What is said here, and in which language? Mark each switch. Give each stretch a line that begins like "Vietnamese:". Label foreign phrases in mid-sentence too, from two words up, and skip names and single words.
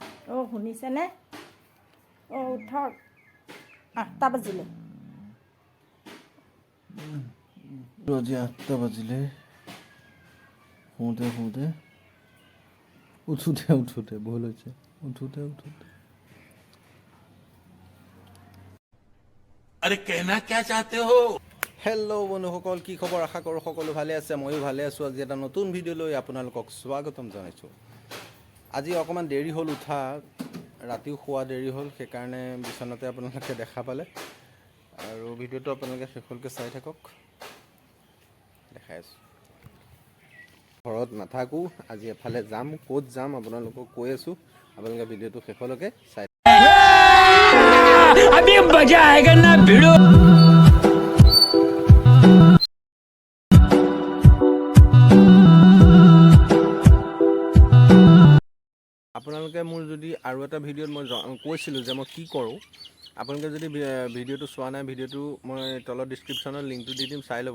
Assamese: অ' শুনিছেনে? অ' উঠক, 8টা বাজিলে। আজি 8টা বাজিলে। শুওঁতে উঠোতে ভুল হৈছে। উঠোতে
Hindi: अरे कहना क्या चाहते हो?
Assamese: হেল্ল' বন্ধুসকল, কি খবৰ? আশা কৰোঁ সকলো ভালে আছে। ময়ো ভালে আছোঁ। আজি এটা নতুন ভিডিঅ' লৈ আপোনালোকক স্বাগতম জনাইছোঁ। আজি অকণমান দেৰি হ'ল উঠা, ৰাতিও শোৱা দেৰি হ'ল, সেইকাৰণে বিচনাতে আপোনালোকে দেখা পালে। আৰু ভিডিঅ'টো আপোনালোকে শেষলৈকে চাই থাকক, দেখাই আছোঁ। ঘৰত নাথাকোঁ, আজি এফালে যাম। ক'ত যাম আপোনালোকক কৈ আছোঁ, আপোনালোকে ভিডিঅ'টো শেষলৈকে চাই
Hindi: अभी मजा आएगा ना भिड़ो।
Assamese: আপোনালোকে মোৰ যদি আৰু এটা ভিডিঅ'ত মই কৈছিলোঁ যে মই কি কৰোঁ, আপোনালোকে যদি ভিডিঅ'টো চোৱা নাই, ভিডিঅ'টো মই তলত ডিছক্ৰিপশ্যনত লিংকটো দি দিম, চাই ল'ব।